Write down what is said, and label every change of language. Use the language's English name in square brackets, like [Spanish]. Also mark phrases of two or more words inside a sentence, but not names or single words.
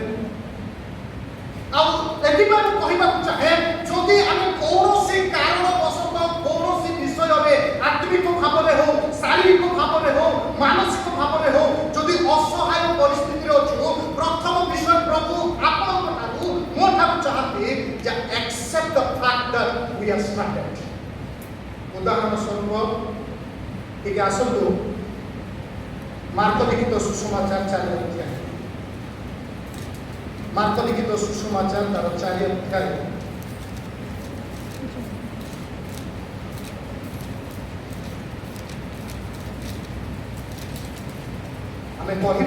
[Odia] ଆଉ ଏଥିପାଇଁ ମୁଁ କହିବାକୁ ଚାହେଁ, ଯଦି ଆମେ କୌଣସି କାରଣବଶତଃ କୌଣସି ବିଷୟରେ ଆତ୍ମିକ ଭାବରେ ହଉ, ଶାରୀରିକ ଭାବରେ ହଉ, ମାନସିକ ଭାବରେ ହଉ, ଯଦି ଅସହାୟ ପରିସ୍ଥିତିରେ ଅଛୁ, ପ୍ରଥମ ବିଷୟ ପ୍ରଭୁ ଆପଣଙ୍କ ଠାରୁ ମୋ ଠାରୁ ଚାହାନ୍ତି ଯେ [English] accept the fact that we are stranded। [Odia] ଉଦାହରଣ ସ୍ୱରୂପ ଟିକେ ଆସନ୍ତୁ ମାର୍କ ଲିଖିତ ସୁସମାଚାର 4 ଅଧ୍ୟାୟ। ମାର୍କ ଲିଖିତ ସୁସମାଚାର ତାର 4 ଅଧ୍ୟାୟ ଆମେ କହିବା।